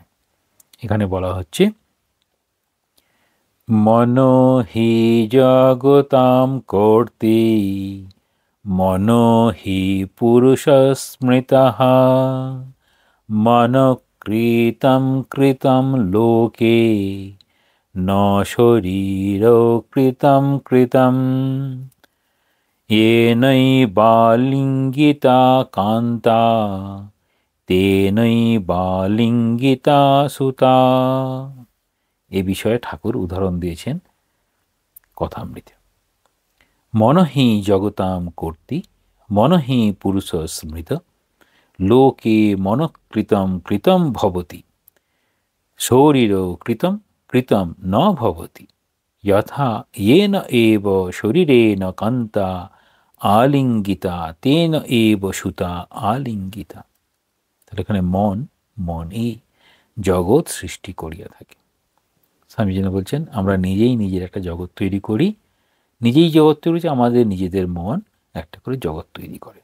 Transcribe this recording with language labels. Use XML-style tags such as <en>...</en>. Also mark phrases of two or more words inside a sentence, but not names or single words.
<bn>এখানে বলা হচ্ছে</bn> <sa>মনো হি জগতাম কর্তি মনো হি পুরুষ স্মৃতঃ মন কৃতম কৃতম লোকে ন শরীর কৃতম কৃতম येनैवालिङ्गिता कान्ता तेनैवालिङ्गिता সুতা।</sa> <bn>এ বিষয়ে ঠাকুর উদাহরণ দিয়েছেন কথামৃতে।</bn> <sa>মনহি জগতাম কর্তি মনহি পুরুষ স্মৃত লোকে মনকৃতম কৃতম ভবতি শরীর কৃতম কৃতম ন ভবতি যথা येन एव शरीरेण कान्ता আলিঙ্গিতা তেন এব সুতা আলিঙ্গিতা।</sa> <bn>তাহলে এখানে মনই জগৎ সৃষ্টি করিয়া থাকে। স্বামীজি বলছেন আমরা নিজেই নিজের একটা জগৎ তৈরি করি, নিজেই জগৎ তৈরি করি, আমাদের নিজেদের মন একটা করে জগৎ তৈরি করে।</bn>